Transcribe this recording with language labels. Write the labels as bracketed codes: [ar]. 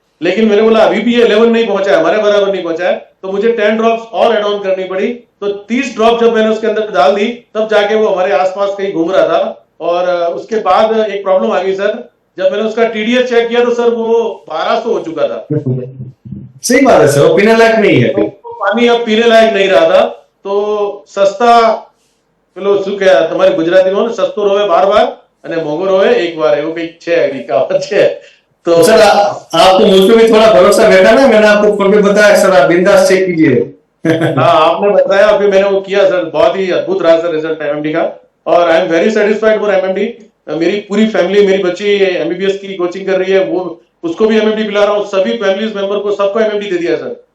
[hi] लेकिन मैंने बोला अभी भी ये 11 नहीं पहुंचा है, हमारे बराबर नहीं पहुंचा है, तो मुझे 10 ड्रॉप्स और एड ऑन करनी पड़ी, तो 30 ड्रॉप जब मैंने उसके अंदर डाल दी तब जाके वो हमारे आसपास कहीं घूम रहा था। और उसके बाद एक प्रॉब्लम आ गई सर, जब मैंने उसका टीडीएस चेक किया तो सर वो 1200 हो चुका था। सही बात है सर, वो पीने लायक नहीं है, तो पानी अब पीने लायक नहीं रहा था। तो सस्ता [gu] પેલો શું કે તમારી ગુજરાતીમાં સસ્તો રોવે બાર અને મોંઘો રોવે એક વાર, એવું કઈક છે એવી કહાવત છે। [hi] तो सर आपको मुझ पे भी थोड़ा भरोसा बैठा ना, मैंने आपको फोन पे बताया सर, आप बिंदास चेक कीजिए। हाँ आपने बताया, फिर मैंने वो किया सर, बहुत ही अद्भुत रहा सर रिजल्ट एमएमडी का, और [en] I am very satisfied for MMD. [hi] मेरी पूरी फैमिली, मेरी बच्ची एमबीबीएस की कोचिंग कर रही है, वो उसको भी एमएमडी पिला रहा हूँ, सभी फैमिलीज मेंबर को सबको एमएमडी दे दिया है सर।